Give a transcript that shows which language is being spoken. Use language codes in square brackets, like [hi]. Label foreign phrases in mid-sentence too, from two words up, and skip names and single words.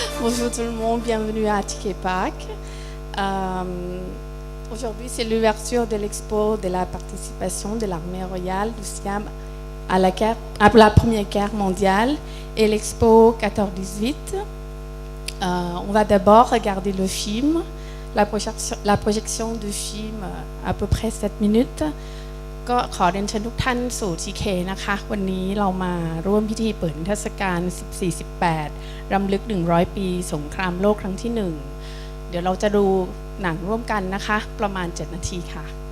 [fr] Bonjour tout le monde, bienvenue à Ticket Park. Aujourd'hui, c'est l'ouverture de l'expo de la participation de l'armée royale du Siam à la Première Guerre mondiale et l'expo 14-18. On va d'abord regarder le film, la projection du film à peu près 7 minutes. [th] ก็ขอเรียนเชิญทุกท่านสู่ TK นะคะวันนี้เรามาร่วมพิธีเปิดนิทรรศการ 14-18 รำลึก 100 ปีสงครามโลกครั้งที่ 1 เดี๋ยวเราจะดูหนังร่วมกันนะคะประมาณ 7 นาทีค่ะ